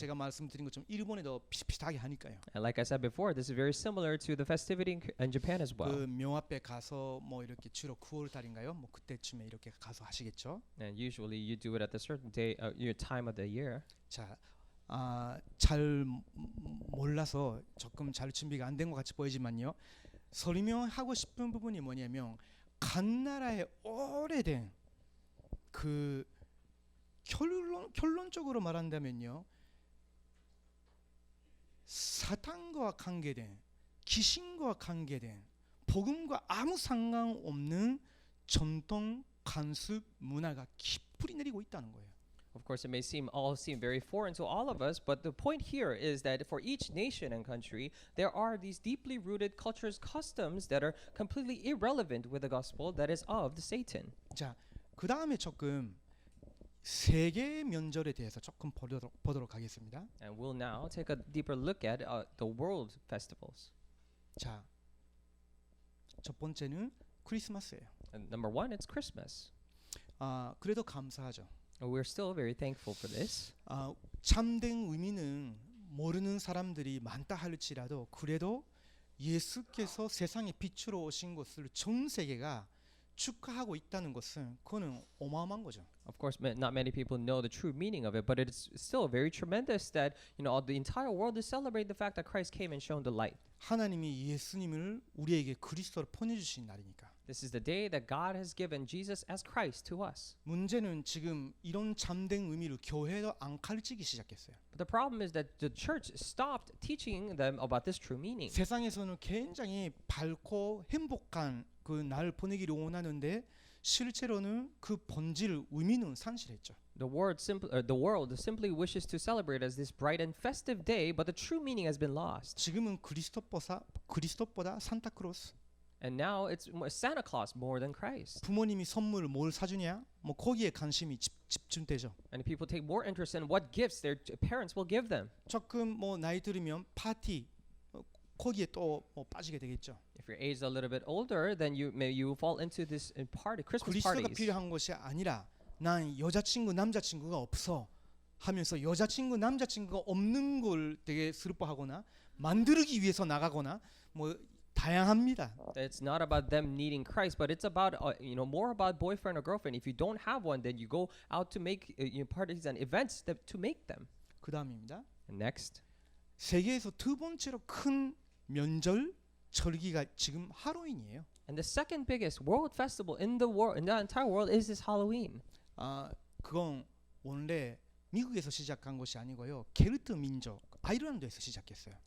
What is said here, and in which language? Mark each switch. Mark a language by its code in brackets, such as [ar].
[ko] 제가 말씀드린 것처럼 일본에도 비슷비슷하게 하니까요. [en] And like I said before, this is very similar to the festivity in Japan as well. [ko] 그 묘 앞에 가서 뭐 이렇게 주로 9월 달인가요? 뭐 그때쯤에 이렇게 가서 하시겠죠. [en] And usually you do it at a certain day, your time of the year. [ko] 자, 잘 몰라서 조금 잘 준비가 안 된 것 같이 보이지만요. 설명하고 싶은 부분이 뭐냐면 간 나라의 오래된 그 결론적으로 말한다면요. 사탄과 관계된 귀신과 관계된 복음과 아무 상관없는 전통 관습 문화가 깊이 내리고 있다는 거예요. [en] Of course, it may seem very foreign to all of us, but the point here is that for each nation and country, there are these deeply rooted cultures, customs that are completely irrelevant with the gospel that is of the Satan. [ko] 자, 그 다음에 조금 세계 명절에 대해서 조금 보도록 하겠습니다. [en] And we'll now take a deeper look at the world festivals. [ko] 자, 첫 번째는 크리스마스예요. [en] And number one, it's Christmas. [ko] 그래도 감사하죠. [en] We're still very thankful for this. [ko] 참된 의미는 모르는 사람들이 많다 할지라도 그래도 예수께서 세상에 빛으로 오신 것을 전 세계가 축하하고 있다는 것은 그거는 어마어마한 거죠. [en] Of course, not many people know the true meaning of it, but it's still very tremendous that the entire world is celebrating the fact that Christ came and shone the light. [ko] 하나님이 예수님을 우리에게 그리스도로 보내주신 날이니까. [en] This is the day that God has given Jesus as Christ to us. [ko] 문제는 지금 이런 참된 의미를 교회도 안 가르치기 시작했어요. [en] But the problem is that the church stopped teaching them about this true meaning. [ko] 세상에서는 굉장히 밝고 행복한 그 날 보내기를 원하는데 실제로는 그 본질 의미는 산실했죠. [en] The world simply wishes to celebrate as this bright and festive day, but the true meaning has been lost. [ko] 지금은 그리스도보다 산타크로스. [en] And now it's Santa Claus more than Christ. [ko] 부모님이 선물을 뭘 사주냐? 뭐 거기에 관심이 집중되죠. [en] And people take more interest in what gifts their parents will give them. [ko] 조금 뭐 나이 들으면 파티 거기에 또 뭐 빠지게 되겠죠. [en] If you're aged a little bit older, then you fall into this Christmas [ko] 그리스도가 [en] parties. [ko] 필요한 것이 아니라 난 여자친구 남자친구가 없어 하면서 여자친구 남자친구가 없는 걸 되게 슬퍼하거나 만들기 위해서 나가거나 뭐 다양합니다. [en] It's not about them needing Christ, but it's about more about boyfriend or girlfriend. If you don't have one, then you go out to make parties and events to make them. [ko] 그 다음입니다. [en] And next, [ko] 세계에서 두 번째로 큰 명절 절기가 지금 할로윈이에요. [en] and the second biggest world festival in the entire world is this Halloween. [ko] 그건 원래 미국에서 시작한 것이 아니고요. 켈트 민족 아이르란드에서 시작했어요.